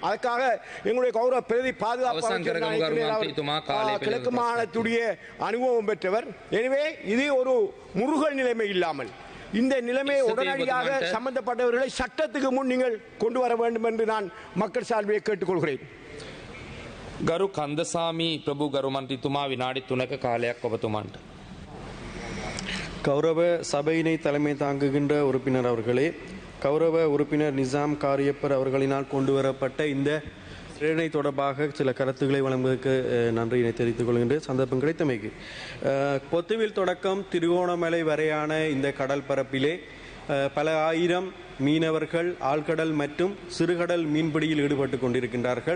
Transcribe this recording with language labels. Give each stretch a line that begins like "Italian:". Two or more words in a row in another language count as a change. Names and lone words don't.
Tamil: அதற்காக எங்களுடைய கௌரவ பிரதி பாதுகாப்பு கிழக்கு மாகாணத்துடைய அனுபவம் பெற்றவர். எனவே இது ஒரு முருகல் நிலைமை இல்லாமல் இந்த நிலைமையை உடனடியாக சம்பந்தப்பட்டவர்களை சட்டத்துக்கு முன் நீங்கள் கொண்டு வர வேண்டும் என்று நான் மக்கள் சார்பிலே கேட்டுக்கொள்கிறேன்.
Sinhala: ගරු කන්දසාමි ප්‍රභු ගරු මන්ත්‍රීතුමා විනාඩි 3ක කාලයක් ඔබතුමන්ට.
Tamil: கௌரவ சபையினை தலைமை தாங்குகின்ற உறுப்பினர் அவர்களே, கௌரவ உறுப்பினர் நிசாம் காரியப்பர் அவர்களினால் கொண்டு வரப்பட்ட இந்த பிரேரணை தொடர்பாக சில கருத்துக்களை வழங்குவதற்கு நன்றியினை தெரிவித்துக் கொள்கின்ற சந்தர்ப்பம் கிடைத்தமைக்கு. பொத்துவில் தொடக்கம் திருகோணமலை வரையான இந்த கடல் பரப்பிலே பல ஆயிரம் மீனவர்கள் ஆழ்கடல் மற்றும் சிறுகடல் மீன்பிடியில் ஈடுபட்டு கொண்டிருக்கின்றார்கள்.